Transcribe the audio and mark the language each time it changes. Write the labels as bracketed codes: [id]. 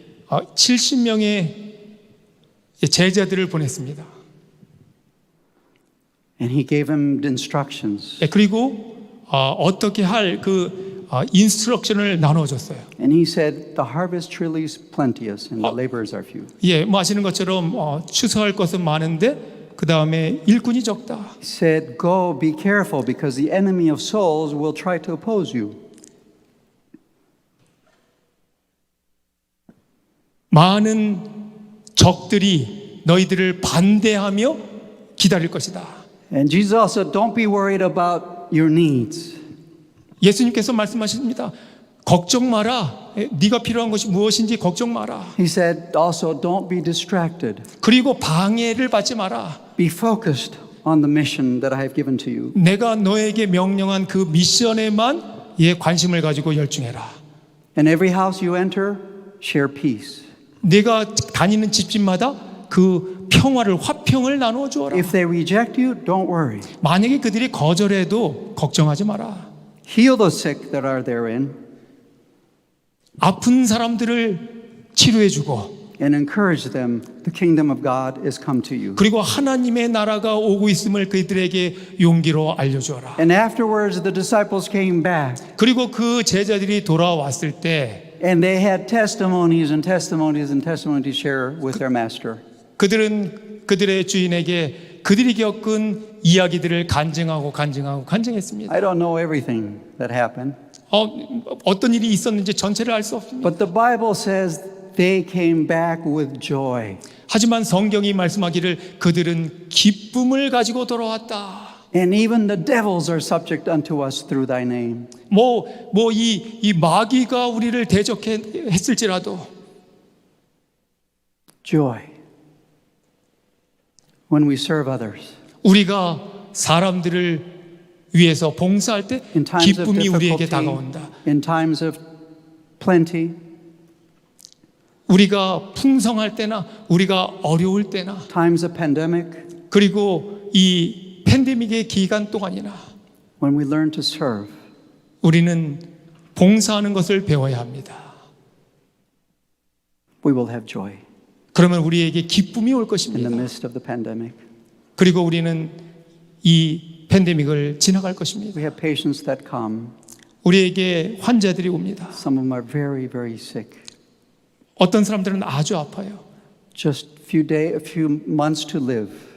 [ko] 70명의 제자들을 보냈습니다. [en] And he gave him instructions. [ko] 예, 그리고 어떻게 할 그 인스트럭션을 나눠줬어요. [en] And he said, the harvest truly is plenteous and the laborers are few. [ko] 예, 뭐 아시는 것처럼 추수할 것은 많은데 그 다음에 일꾼이 적다. [en] He said, go, be careful because the enemy of souls will try to oppose you. [ko] 많은 적들이 너희들을 반대하며 기다릴 것이다. [en] And Jesus also, don't be worried about your needs. [ko] 예수님께서 말씀하십니다. 걱정 마라. 네가 필요한 것이 무엇인지 걱정 마라. [en] He said also, don't be distracted. [ko] 그리고 방해를 받지 마라. [en] Be focused on the mission that I have given to you. [ko] 내가 너에게 명령한 그 미션에만 관심을 가지고 열중해라. [en] In every house you enter, share peace. [ko] 내가 다니는 집집마다 그 평화를 화평을 나누어 주어라. [en] If they reject you, don't worry. [ko] 만약에 그들이 거절해도 걱정하지 마라. [en] Heal the sick that are therein [ko] 아픈 사람들을 치료해 주고 [en] and encourage them. The kingdom of God is come to you. [ko] 그리고 하나님의 나라가 오고 있음을 그들에게 용기로 알려 주어라. [en] And afterwards the disciples came back [ko] 그리고 그 제자들이 돌아왔을 때 [en] and they had testimonies and testimonies and testimonies to share with their master. [ko] 그들은 그들의 주인에게 그들이 겪은 이야기들을 간증했습니다. [en] I don't know everything that happened, [ko] 어떤 일이 있었는지 전체를 알 수 없습니다. [en] but the Bible says they came back with joy. [ko] 하지만 성경이 말씀하기를 그들은 기쁨을 가지고 돌아왔다. [en] And even the devils are subject unto us through thy name. [ko] 이 마귀가 우리를 대적했을지라도 [en] Joy when we serve others. [ko] 우리가 사람들을 위해서 봉사할 때 [en] In times of [ko] 기쁨이 우리에게 [en] difficulty, [ko] 다가온다. [en] in times of plenty, [ko] 우리가 풍성할 때나 우리가 어려울 때나 [en] times of pandemic, [ko] 그리고 이 팬데믹의 기간 동안이나 [en] when we learn to serve, [ko] 우리는 봉사하는 것을 배워야 합니다. [en] we will have joy [ko] 그러면 우리에게 기쁨이 올 [en] in the [ko] 것입니다. [en] midst of the pandemic. [ko] 그리고 우리는 이 팬데믹을 지나갈 것입니다. [en] We have patients that come. [ko] 우리에게 환자들이 옵니다. [en] Some of them are very, very sick. [ko] 어떤 사람들은 아주 아파요. [en] Just a few months to live.